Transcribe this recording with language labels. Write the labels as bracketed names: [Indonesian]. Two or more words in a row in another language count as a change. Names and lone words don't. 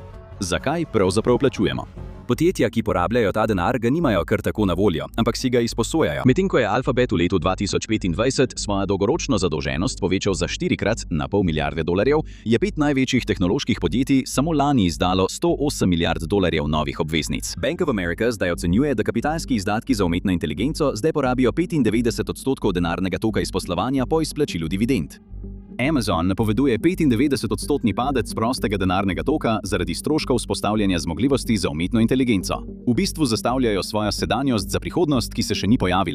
[Slovenian] Zakaj pravzaprav plačujemo? Podjetja, ki porabljajo ta denar, ga nimajo kar tako na voljo, ampak si ga izposojajo. Medtem ko je Alphabet v letu 2025 svojo dolgoročno zadolženost povečal za 4-krat na $500 milijarde, je 5 največjih tehnoloških podjetij samo lani izdalo $108 milijard novih obveznic. Bank of America zdaj ocenjuje, da kapitalski izdatki za umetno inteligenco zdaj porabijo 95% denarnega toka iz poslovanja po izplačilu dividend. Amazon napoveduje 95% padec prostega denarnega toka zaradi stroškov vzpostavljanja zmogljivosti za umetno inteligenco. V bistvu zastavljajo svojo sedanjost za prihodnost, ki se še ni pojavila.